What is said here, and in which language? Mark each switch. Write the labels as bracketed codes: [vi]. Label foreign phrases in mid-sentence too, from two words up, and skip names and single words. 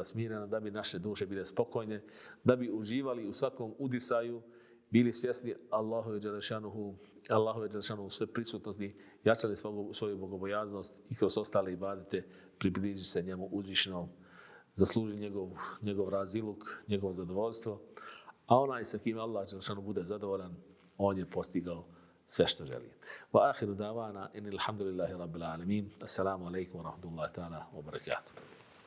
[bs] smirena, da bi naše duše bile spokojne, da bi uživali u svakom udisaju, bili svjesni Allahove dželešanuhu sve prisutnosti, jačali svoju bogobojaznost i kroz ostale ibadete približi se njemu uzvišenom, zasluži njegov raziluk, njegovo zadovoljstvo, a onaj sa kim Allah dželešanu bude zadovoljan, on je postigao sve što želi. [ar] وآخر دعوانا أن الحمد لله رب العالمين. السلام عليكم ورحمة الله تعالى وبركاته.